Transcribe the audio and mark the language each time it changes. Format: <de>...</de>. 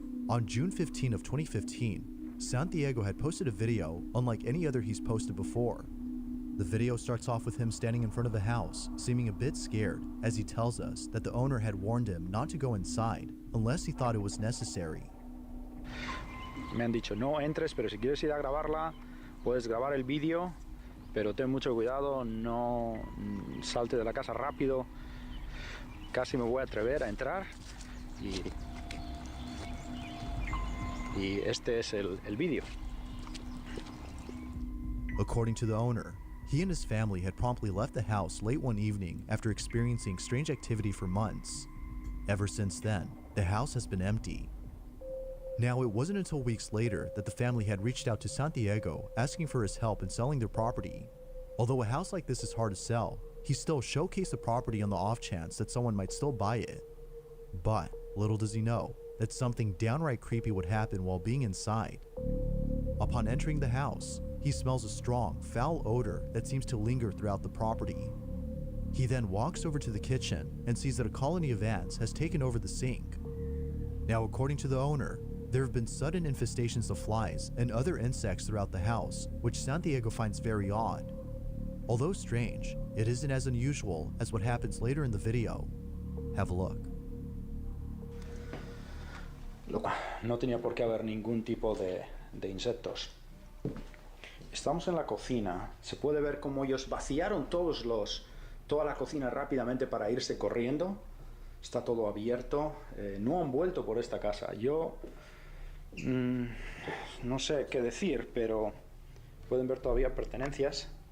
<en>On June 15 of 2015, Santiago had posted a video unlike any other he's posted before. The video starts off with him standing in front of the house, seeming a bit scared, as he tells us that the owner had warned him not to go inside unless he thought it was necessary.</en> <es>Me han dicho, no entres, pero si quieres ir a grabarla, puedes grabar el vídeo, pero ten mucho cuidado, no salte de la casa rápido. Casi me voy a atrever a entrar y este es el vídeo.</es> <en>According to the owner, he and his family had promptly left the house late one evening after experiencing strange activity for months. Ever since then, the house has been empty. Now, it wasn't until weeks later that the family had reached out to Santiago asking for his help in selling their property. Although a house like this is hard to sell, he still showcased the property on the off chance that someone might still buy it. But little does he know that something downright creepy would happen while being inside. Upon entering the house, he smells a strong, foul odor that seems to linger throughout the property. He then walks over to the kitchen and sees that a colony of ants has taken over the sink. Now, according to the owner, there have been sudden infestations of flies and other insects throughout the house, which Santiago finds very odd. Although strange, it isn't as unusual as what happens later in the video. Have a look.</en> <es>No tenía por qué haber ningún tipo de insectos. Estamos en la cocina. Se puede ver cómo ellos vaciaron toda la cocina rápidamente para irse corriendo. Está todo abierto. No han vuelto por esta casa. Yo no sé qué decir, pero pueden ver todavía pertenencias.</es>